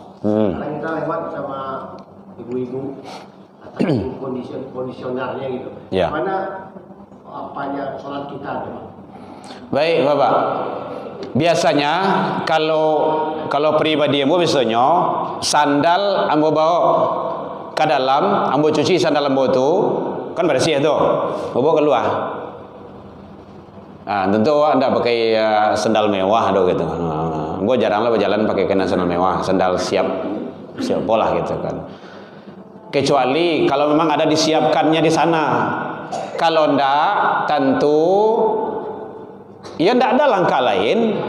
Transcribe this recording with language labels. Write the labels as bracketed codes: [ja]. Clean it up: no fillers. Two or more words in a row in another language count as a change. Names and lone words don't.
[id] Karena kita lewat sama ibu-ibu kondisionernya gitu. Ya. Mana apanya sholat kita Pak? Baik Bapak. Biasanya kalau pribadi ambo biasanya sandal ambo bawa ke dalam, ambo cuci sandal ambo tu kan bersih tu. Ambo keluar. Tentu anda pakai sandal mewah do gitu. Ambo jaranglah berjalan pakai kena sandal mewah, sandal siap pola gitu kan. Kecuali kalau memang ada disiapkannya di sana. Kalau ndak, tentu ya ndak ada langkah lain.